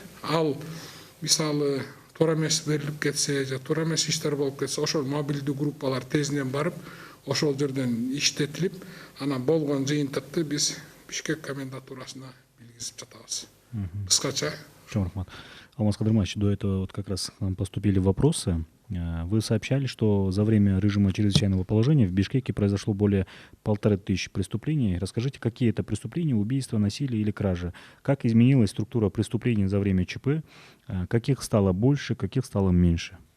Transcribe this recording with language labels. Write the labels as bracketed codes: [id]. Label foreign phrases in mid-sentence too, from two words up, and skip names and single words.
[ky] Ал мисалы туура эмес берилип кетсе же туура эмес иштер болуп кетсе, ошол мобилдүү группалар тезинен барып, ошол жерден иштетилип, анан болгон жыйынтыкты биз Бишкек комендатурасына билгизип жатабыз. Кыскача. Рахмат. Алмаз Кадырманович, [ru] до этого вот как раз нам поступили вопросы. Вы сообщали, что за время режима чрезвычайного положения в Бишкеке произошло более 1500 преступлений. Расскажите, какие это преступления: убийства, насилие или кражи? Как изменилась структура преступлений за время ЧП? Каких стало больше, каких стало меньше?